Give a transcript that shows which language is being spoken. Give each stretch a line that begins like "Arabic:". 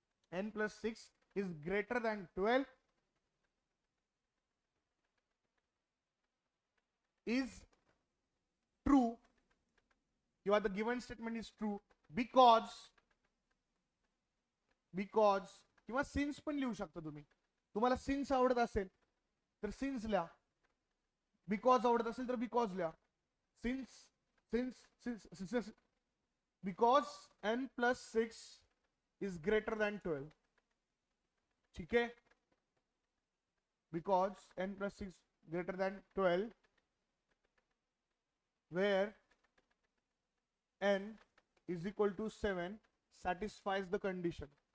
English: N plus 6 is greater than 12 is true. The given statement is true because
Marathi: किंवा since पण लिहू शकता तुम्ही. तुम्हाला सिन्स आवडत असेल तर सिन्स लिहा. बिकॉज आवडत असेल तर बिकॉज लिहा.
English: Since because n plus 6 is greater than 12.
Hindi: ठीक है.
English: Because n plus 6 greater than 12 where n is equal to 7 satisfies the condition.